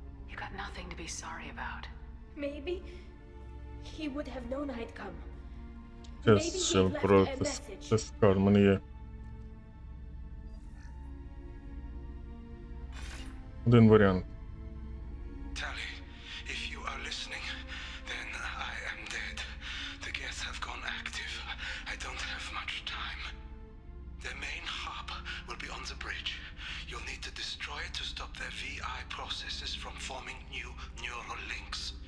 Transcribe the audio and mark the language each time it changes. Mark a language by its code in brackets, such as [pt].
[en] You got nothing to be sorry about. Maybe he would have known I'd come. [uk] Зараз ще про це скажу, в мене є один варіант. [en] Tally, if you are listening, then I am dead. The Geth have gone active. I don't have much time. Their main hub will be on the bridge. You'll need to destroy it to stop their VI processes from forming new neural links.